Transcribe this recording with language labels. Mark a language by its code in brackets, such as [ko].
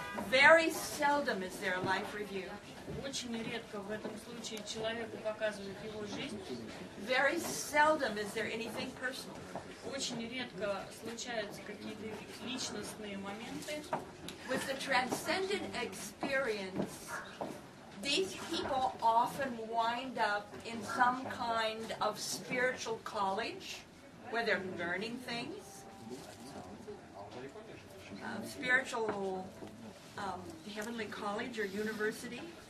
[en] Very seldom is there a life review. [ru] Очень редко в этом случае человеку показывают его жизнь. [en] Very seldom is there anything personal. [ru] Очень редко случаются какие-то личностные моменты. [en] With the transcendent experience, these people often wind up in some kind of spiritual college where they're learning things. Spiritual heavenly college or university.